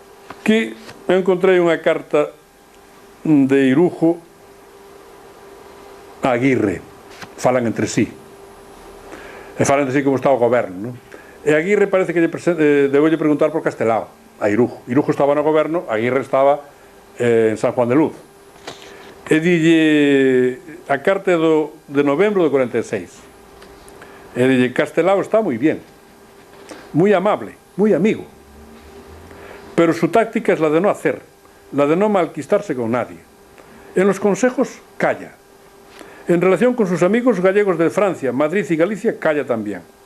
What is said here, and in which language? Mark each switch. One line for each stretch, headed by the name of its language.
Galician: Aquí encontrei unha carta de Irujo a Aguirre. Falan entre sí. E falan entre sí como está o goberno, non? E Aguirre parece que deboulle preguntar por Castelao, a Irujo. Irujo estaba no goberno, Aguirre estaba en San Juan de Luz. E dille a carta de novembro do 46. E dille, Castelao está moi bien, moi amable, moi amigo,
Spanish: pero su táctica es la de no hacer, la de no malquistarse con nadie. En los consejos, calla. En relación con sus amigos gallegos de Francia, Madrid y Galicia, calla también.